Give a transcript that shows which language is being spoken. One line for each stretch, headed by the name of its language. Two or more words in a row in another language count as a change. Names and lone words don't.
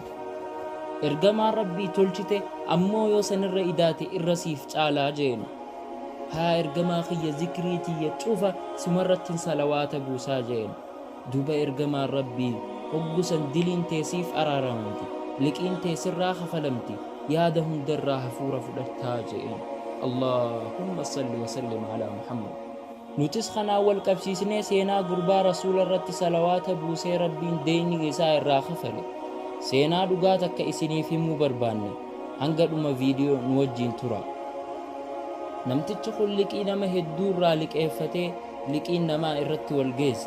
Oromo: ergamaan rabbii tolchite ammoo yoo sanirra idaate irra siif caalaa jeen. haa ergamaa kiyya zikrii tiyya cufa simarrattiin salawaata buusaa jeen. duba ergamaan rabbii hoggusan diliin teesiif araaramti liqiin teesirraa kafalamti yaada hundarraa hafuura fudhattaa jeen.
Arabic: اللهم صل وسلم على محمد.
Oromo: nutis kanaa wal qabsiisnee seenaa gurbaa rasuula irratti salawaata buusee rabbiin deeyni isaa irraa kafale seenaa dhugaa takka isiniif himuu barbaanne hanga dhuma viidiyoo nu wajjiin tura. namtichi kun liqii nama hedduu irraa liqeeffatee liqiin namaa irratti wal geesse.